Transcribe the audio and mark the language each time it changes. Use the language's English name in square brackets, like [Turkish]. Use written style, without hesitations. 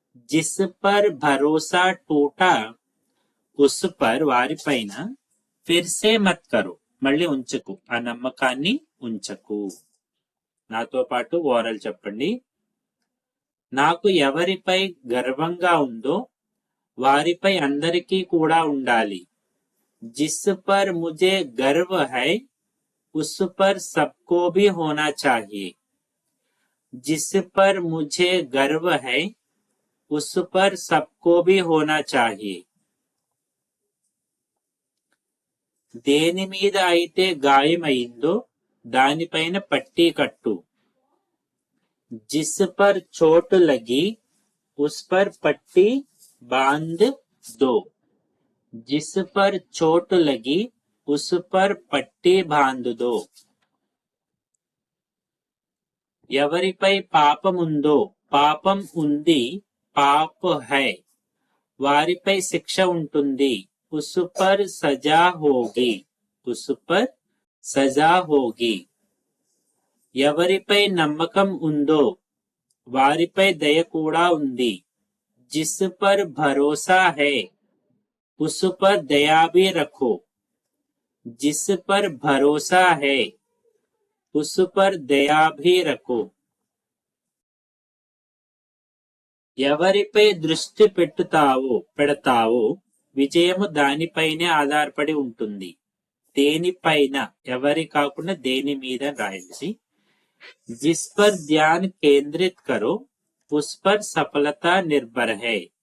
[Hindi] జిస్ per భరోసా టూటా ఉస్ per [Telugu] వారిపైన [Hindi] ఫిర్ సే మత్ కరో [Telugu] మళ్ళీ ఉంచకు, ఆ నమ్మకాన్ని ఉంచకు। నాతో పాటు ఓరల్ చెప్పండి। నాకు ఎవరిపై గర్వంగా ఉందో వారిపై అందరికీ కూడా ఉండాలి। [Hindi] जिस पर मुझे गर्व है उस पर सबको भी होना चाहिए। जिस पर मुझे गर्व है उस पर सबको भी होना चाहिए। [Telugu] దేని మీద అయితే గాయమైందో దానిపైన పట్టీ కట్టు। [Hindi] जिस पर चोट लगी उस पर पट्टी बांध दो। जिस पर चोट लगी उस पर पट्टी बांध दो। [Telugu] ఎవరిపై పాపముందో పాపం ఉంది, [Hindi] పాప హై [Telugu] వారిపై శిక్ష ఉంటుంది। [Hindi] ఉస్ పర్ సజా హోగి, ఉస్ పర్ సజా హోగి। [Telugu] ఎవరిపై నమ్మకం ఉందో వారిపై దయ కూడా ఉంది। జిస్ పర్ భరోసా హై [Hindi] उस पर दया भी रखो। जिस पर भरोसा है उस पर दया भी रखो। [Telugu] ఎవరిపై దృష్టి పెడతావో విజయము దానిపైనే ఆధారపడి ఉంటుంది। దేనిపైన, ఎవరి కాకుండా దేని మీద రాయండి। [Hindi] జిస్ పర్ ధ్యాన్ కేంద్రిత్ కరో ఉస్ పర్ సఫలతా నిర్భర్ హై।